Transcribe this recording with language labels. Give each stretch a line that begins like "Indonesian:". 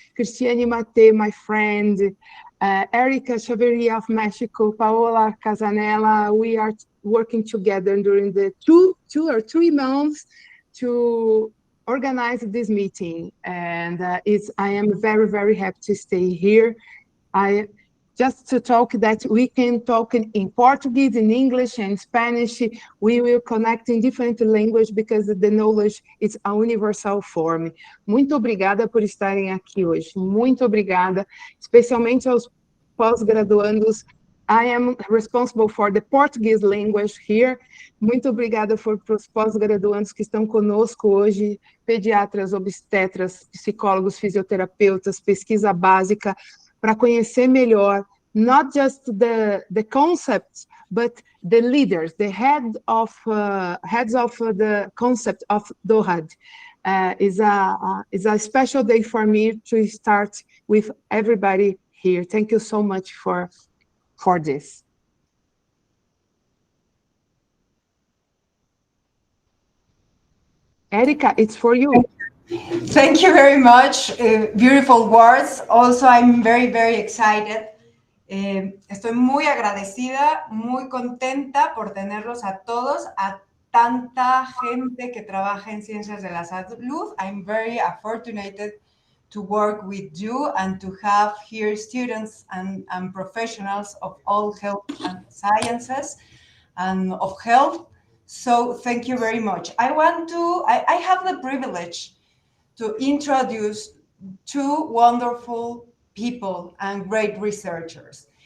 English: Cristiane, Matté, my friend, Erika, Chavira of Mexico, Paola, Casanello, we are working together during the two or 3 months to organize this meeting. And I am very, very happy to stay here. Just to talk that we can talk in Portuguese, in English, and Spanish. We will connect in different languages because the knowledge is a universal form.
Portuguese: Muito obrigada por estarem aqui hoje. Muito obrigada, especialmente aos pós-graduandos.
English: I am responsible for the Portuguese language here.
Portuguese: Muito obrigada para os pós-graduandos que estão conosco hoje, pediatras, obstetras, psicólogos, fisioterapeutas, pesquisa básica, para conhecer melhor,
English: not just the concepts, but the leaders, the heads of the concept of DOHaD. Is a special day for me to start with everybody here. Thank you so much for this. Erika, it's for you. Thank you very much. Beautiful words. Also, I'm very, very excited.
Spanish: Estoy muy agradecida, muy contenta por tenerlos a todos, a tanta gente que trabaja en ciencias de la salud.
English: I'm very fortunate to work with you and to have here students and professionals of all health and sciences and of health. So thank you very much. I have the privilege to introduce 2 wonderful people and great researchers.